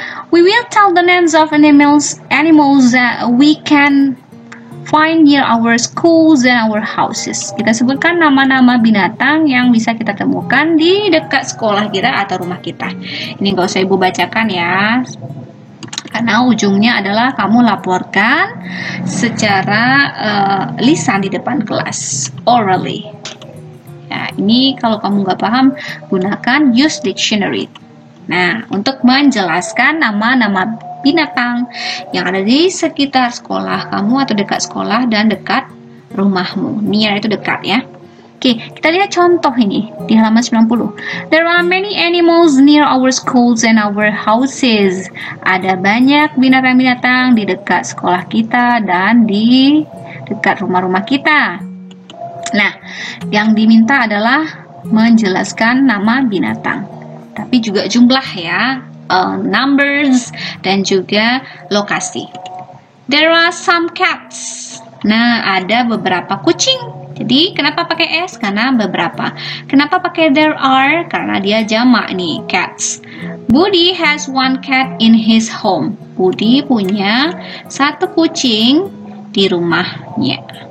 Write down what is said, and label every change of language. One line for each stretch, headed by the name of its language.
English: We will tell the names of animals that we can find near our schools and our houses.
Indonesian: Kita sebutkan nama-nama binatang yang bisa kita temukan di dekat sekolah kita atau rumah kita. Ini gak usah ibu bacakan ya, karena ujungnya adalah kamu laporkan secara lisan di depan kelas, orally. Ya, ini kalau kamu nggak paham, gunakan
English: use dictionary.
Indonesian: Nah, untuk menjelaskan nama-nama binatang yang ada di sekitar sekolah kamu atau dekat sekolah dan dekat rumahmu. Near itu dekat ya. Oke, kita lihat contoh ini di halaman 90.
English: There are many animals near our schools and our houses.
Indonesian: Ada banyak binatang-binatang di dekat sekolah kita dan di dekat rumah-rumah kita. Nah, yang diminta adalah menjelaskan nama binatang, tapi juga jumlah ya.
English: Numbers
Indonesian: dan juga lokasi.
English: There are some cats.
Indonesian: Nah, ada beberapa kucing. Jadi, kenapa pakai S? Karena beberapa. Kenapa pakai there are? Karena dia jamak nih, cats.
English: Budi has one cat in his home.
Indonesian: Budi punya satu kucing di rumahnya.